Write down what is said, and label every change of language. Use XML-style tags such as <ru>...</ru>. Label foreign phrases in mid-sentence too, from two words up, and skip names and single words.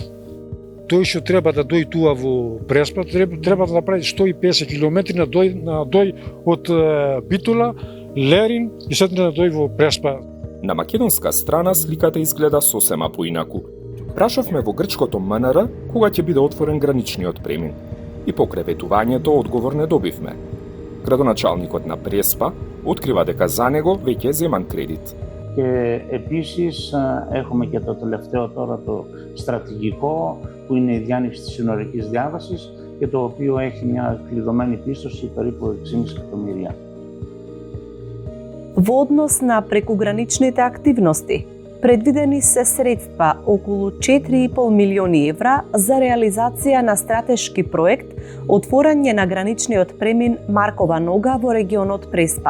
<mk>Тој што треба да дој туа во Преспа, треба да направи 150 километри на дој од Битола, Лерин и седне да дој во Преспа. На македонска страна сликата изгледа сосема поинаку. Прашавме во грчкото МНР кога ќе биде отворен граничниот премин. И по креветувањето одговор не добивме. Градоначалникот на Преспа открива дека за него веќе е земан κredit.</mk> <el>Και επίσης έχουμε και το τελευταίο τώρα το στρατηγικό που είναι η διάνοιξη της συνορικής διάβασης και το οποίο έχει μια κλειδωμένη πίστοση περίπου 6,5 εκατομμύρια.</el> <mk>Во однос на прекуграничните активности, Предвидени се средства околу 4,5 милиони евра за реализација на стратешки проект отворање на граничниот премин Маркова нога во регионот Преспа.</mk>